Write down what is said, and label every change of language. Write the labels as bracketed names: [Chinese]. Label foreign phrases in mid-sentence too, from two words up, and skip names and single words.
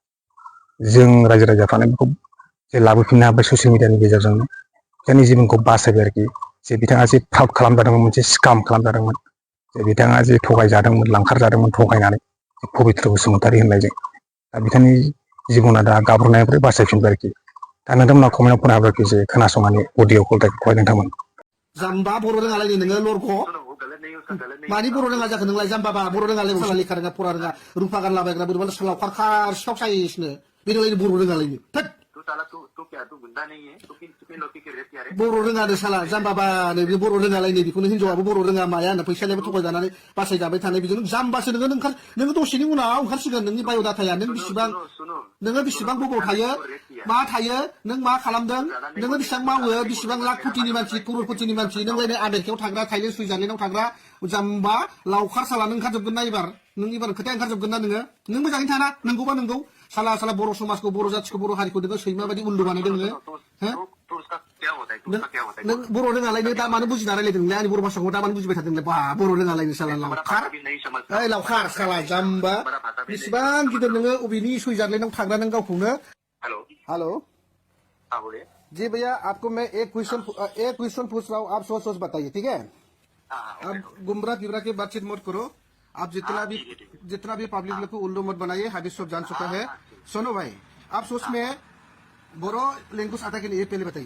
[Bodo] जों रायजो राजाफ्रानो बेखौ जे लाबोफिननो हाबाय ससियेल मिडियानि गेजेरजोंनो बिथांनि जिबनखौ बासायबाय आरोखि जे बिथाङा जे फ्रड खालामजादोंमोन मोनसे स्काम खालामजादोंमोन जे बिथाङा जे थगायजादोंमोन लांखारजादोंमोन थगायनानै पबित्र बसुमतारी होननायजों दा बिथांनि जिबना दा गाब्रनायनिफ्राय बासायफिनबाय आरोखि दा नोंथांमोना कमेन्टआव फराय हाबाय जे खोनासंनानै [English] audio call [Bodo] रेकर्डखौहाय नोंथांमोन जाम्बा बर' रोङालाय नोङो लरख' मानि बर' रोङा जाखो नोंलाय जाम्बाबा बर' रोङालाय उसाला लेखा रोङा फरा रोङा रुफा गानलाबायग्रा बोरैबा लावखार सिखाव साइसनो बे नोंलाय बर' रोङालायनो [Hindi] साला तू क्या तू गुंडा नहीं है तू किन लोग की रेप किया रे [Bodo] बर' रोङा दे साला जाम्बाबा नै बे बर' रोङालाय नै बेखौनो हिनजावाबो बर' रोङा माया होनना फैसानियाबो थगायजानानै बासायजाबाय थानाय बिदिनो जाम्बासो नोङो दसेनि उनाव ओंखारसिगोन नोंनि बाय'डाटाया नों बिसिबां नोङो बिसिबां बबाव थायो मा थायो नों मा खालामदों नोङो बेसेबां मावो बिसिबां लाख कोटिनि मानसि कर'र कोटिनि मानसि नों लायनो आमेरिकायाव थाग्रा थाइलेण्ड सुइजारलेण्डआव थाग्रा जाम्बा लावखार साला नों ओंखारजोबगोन ना एबार नों एबार खोथाया ओंखारजोबगोन ना नों मोजाङै थाना नंगौबा नंगौ साला बर' समाजखौ बर' जाथिखौ बर' हारिखौ नोङो सैमा बायदि उल्लु बानायदों नोङो [Hindi] तो उसका क्या होता है तू उसका क्या होता है [Bodo] नों बर' रोङालायनो दा मानो बुजिना रायलायदों नोंलाय आंनि बर' भाषाखौ दा मानो बुजिबाय थादों बा बर' रोङालायनो साला लावखार [Hindi] अभी नहीं समझता [Bodo] ओइ लावखार साला जाम्बा बेसेबां गिदिर नोङो अबेनि सुइजारलेण्डआव थाग्रा नों गावखौनो [English] हेलो हेलो [Hindi] हाँ बोलिए जी भैया आपको मैं एक क्वेश्चन पूछ रहा हूँ आप सोच बताइए ठीक है हाँ अब गुमराह फिबरा की बातचीत मत करो आप जितना भी पब्लिक लोग को उल्लू मत बनाइए हाबिज सब जान चुका है सुनो भाई आप सोच में बोरो लैंग्वेज आता कि नहीं ये पहले बताइए